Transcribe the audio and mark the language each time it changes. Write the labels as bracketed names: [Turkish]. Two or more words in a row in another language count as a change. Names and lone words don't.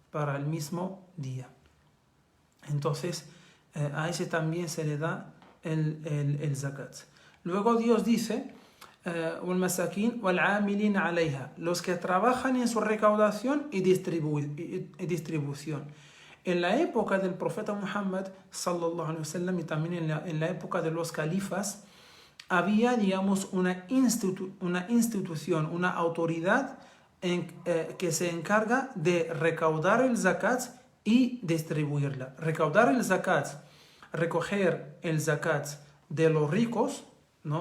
[Spanish] Entonces, a ese también se le da el zakat. Luego Dios dice, los que trabajan en su recaudación y distribución. En la época del profeta Muhammad sallallahu alaihi wasallam y también en la época de los califas, había, digamos, una institución, una autoridad que se encarga de recaudar el zakat y distribuirla. Recaudar el zakat, recoger el zakat de los ricos, ¿no?